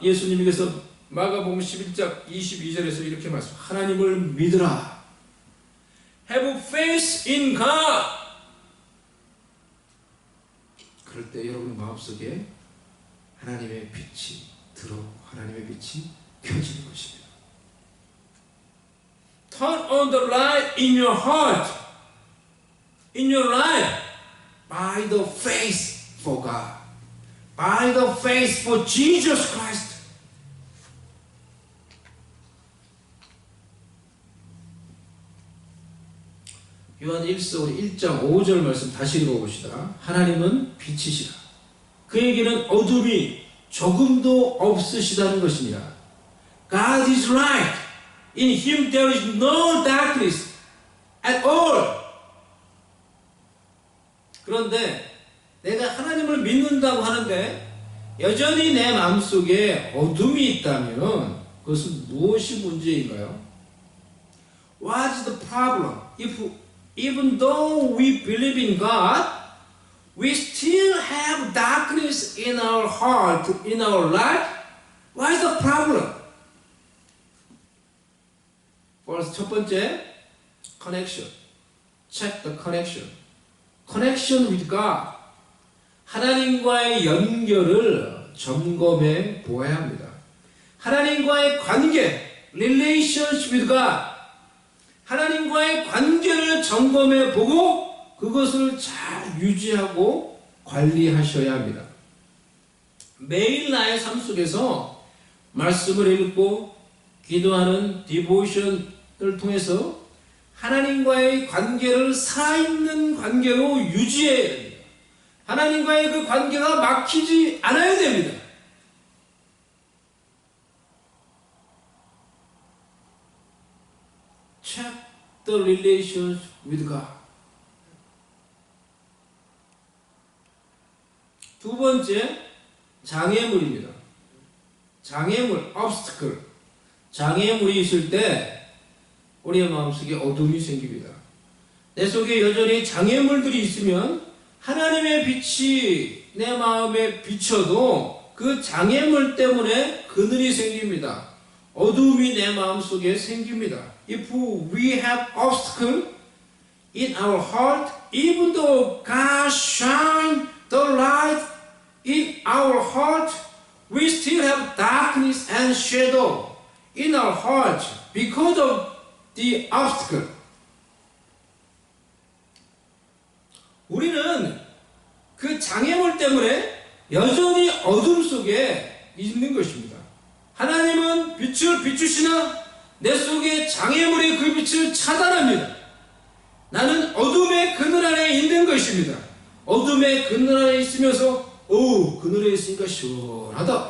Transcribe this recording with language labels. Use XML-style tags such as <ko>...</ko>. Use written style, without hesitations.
<ko>예수님께서 마가복음 11장 22절에서 이렇게 말씀, 하나님을 믿으라.</ko> <en>Have faith in God.</en> <ko>그럴 때 여러분 마음속에 하나님의 빛이 들어오고 하나님의 빛이 켜지는 것입니다.</ko> <en>Turn on the light in your heart, in your life, by the faith for God, by the faith for Jesus Christ.</en> <ko>요한 1서 1장 5절 말씀 다시 읽어봅시다. 하나님은 빛이시라. 그에게는 어둠이 조금도 없으시다는 것입니다.</ko> <en>God is light. In him there is no darkness at all.</en> <ko>그런데 내가 하나님을 믿는다고 하는데 여전히 내 마음속에 어둠이 있다면 그것은 무엇이 문제인가요?</ko> <en>What is the problem? Even though we believe in God, we still have darkness in our heart, in our life, what is the problem? First,</en> <ko>첫 번째,</ko> <en>connection. Check the connection. Connection with God.</en> <ko>하나님과의 연결을 점검해 보아야 합니다. 하나님과의 관계,</ko> <en>relationship with God.</en> <ko>하나님과의 관계를 점검해 보고 그것을 잘 유지하고 관리하셔야 합니다. 매일 나의 삶 속에서 말씀을 읽고 기도하는 디보션을 통해서 하나님과의 관계를 살아있는 관계로 유지해야 됩니다. 하나님과의 그 관계가 막히지 않아야 됩니다.</ko> <en>Check the relations with God.</en> <ko>두 번째, 장애물입니다. 장애물, obstacle. 장애물이 있을 때 우리의 마음속에 어둠이 생깁니다. 내 속에 여전히 장애물들이 있으면 하나님의 빛이 내 마음에 비쳐도 그 장애물 때문에 그늘이 생깁니다. 어둠이 내 마음속에 생깁니다.</ko> <en>If we have obstacle in our heart, even though God shine the light in our heart, we still have darkness and shadow in our heart because of the obstacle.</en> <ko>우리는 그 장애물 때문에 여전히 어둠 속에 있는 것입니다. 하나님은 빛을 비추시나 내 속에 장애물의 그 빛을 차단합니다. 나는 어둠의 그늘 안에 있는 것입니다. 어둠의 그늘 안에 있으면서 그늘에 있으니까 시원하다.</ko>